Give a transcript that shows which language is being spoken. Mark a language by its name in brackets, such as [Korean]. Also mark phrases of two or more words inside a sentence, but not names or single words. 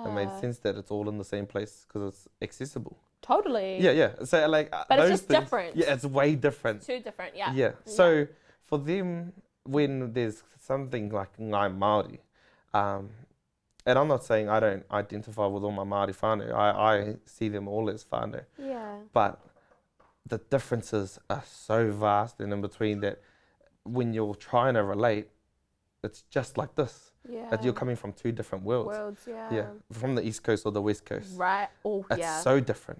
[English] It made sense that it's all in the same place because it's accessible. Totally. Yeah. So like, but it's just different. Yeah, it's way different. Too different. Yeah. Yeah. So for them, when there's something like [Māori] Ngai Māori, [English] and I'm not saying I don't identify with all my [Māori] Māori whānau. [English] I see them all as whānau. Yeah. But the differences are so vast and in between that when you're trying to relate, it's just like this. Yeah. That you're coming from 2 different worlds. Yeah. From the East Coast or the West Coast. Right. It's so different.